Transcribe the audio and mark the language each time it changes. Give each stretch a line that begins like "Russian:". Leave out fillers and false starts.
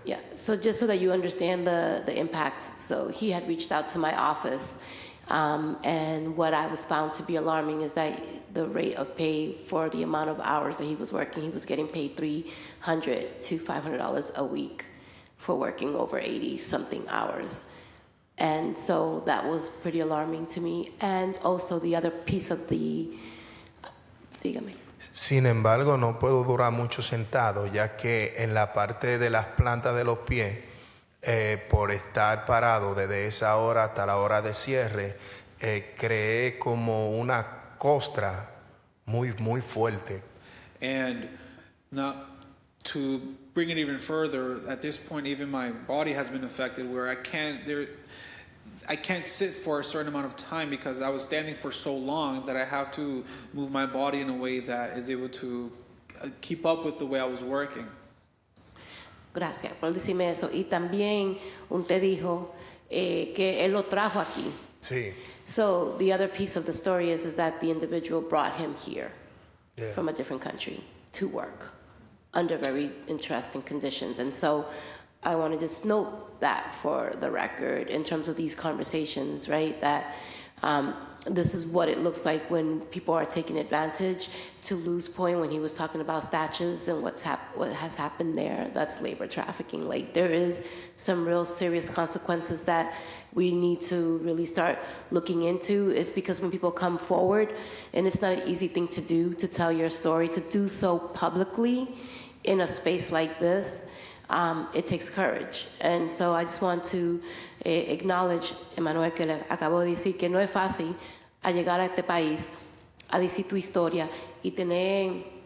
English: Yeah, so just so that you understand the impact. So he had reached out to my office, and what I was found to be alarming is that the rate of pay for the amount of hours that he was working, he was getting paid $300 to $500 a week for working over 80-something hours. And so that was pretty alarming to me. And also the other piece of dígame.
Spanish: Sin embargo, no puedo durar mucho sentado, ya que en la parte de las plantas de los pies, por estar parado desde esa hora hasta la hora de cierre, creé como una costra muy, muy fuerte.
English: And now, to bring it even further, at this point, even my body has been affected, where I can't sit for a certain amount of time because I was standing for so long that I have to move my body in a way that is able to keep up with the way I was working.
Spanish: Gracias por decirme eso. Y también usted dijo que él lo trajo aquí. Sí.
English: So the other piece of the story is that the individual brought him here Yeah. from a different country to work under very interesting conditions. And so I want to just note that for the record in terms of these conversations, right? That this is what it looks like when people are taking advantage. To Lou's point, when he was talking about statutes and what has happened there, that's labor trafficking. Like, there is some real serious consequences that we need to really start looking into. Is because when people come forward, and it's not an easy thing to do, to tell your story, to do so publicly in a space like this, it takes courage. And so I just want to acknowledge, Emmanuel,
Spanish: que le acabo de decir que no es fácil a llegar a este país, a decir tu historia y tener